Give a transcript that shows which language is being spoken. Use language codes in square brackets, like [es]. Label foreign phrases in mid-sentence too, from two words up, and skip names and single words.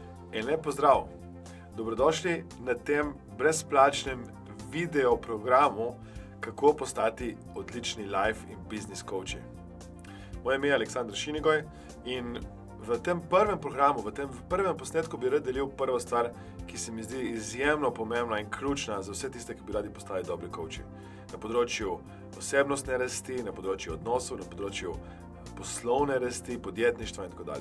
[sl] In lep pozdrav. Dobrodošli na tem brezplačnem video programu, kako postati odlični life in business coachi. Moje ime je Aleksandar Šinigoj in v tem prvem programu, v tem prvem posnetku bi rad delil prvo stvar, ki se mi zdi izjemno pomembna in ključna za vse tiste, ki bi radi postali dobri coachi. Na področju osebnostne rasti, na področju odnosov, na področju poslovne rasti, podjetništva in tako dalje.